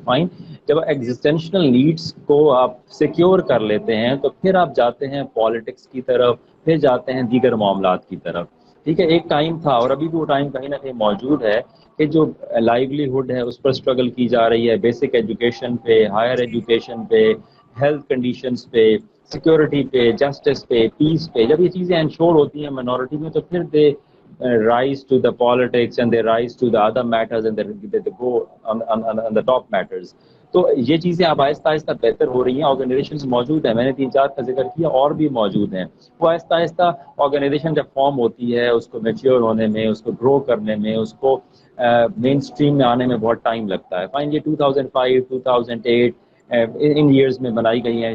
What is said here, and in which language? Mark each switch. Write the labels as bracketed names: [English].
[Urdu] Fine, جب ایگزسٹینشنل needs کو آپ سیکیور کر لیتے ہیں تو پھر آپ جاتے ہیں پالیٹکس کی طرف, پھر جاتے ہیں دیگر معاملات کی طرف. ٹھیک ہے, ایک ٹائم تھا اور ابھی بھی وہ ٹائم کہیں نہ کہیں موجود ہے کہ جو لائیولیہڈ ہے اس پر اسٹرگل کی جا رہی ہے, بیسک ایجوکیشن پہ, ہائر ایجوکیشن پہ, ہیلتھ کنڈیشنز پہ, سیکورٹی پہ, جسٹس پہ, پیس پہ. جب یہ چیزیں انشور ہوتی ہیں مائنورٹی میں تو پھر دے [English] rise to the politics and they rise to the other matters and they go on the top matters. [Urdu] تو یہ چیزیں اب آہستہ آہستہ بہتر ہو رہی ہیں. آرگنائزیشنز موجود ہیں, میں نے 3-4 کا ذکر کیا, اور بھی موجود ہیں. وہ آہستہ آہستہ آرگنائزیشن جب فارم ہوتی ہے اس کو میچیور ہونے میں, اس کو گرو کرنے میں, اس کو مین اسٹریم میں آنے میں بہت ٹائم لگتا ہے. فائن, یہ 2005 2008 ان ایئرز میں بنائی گئی ہیں.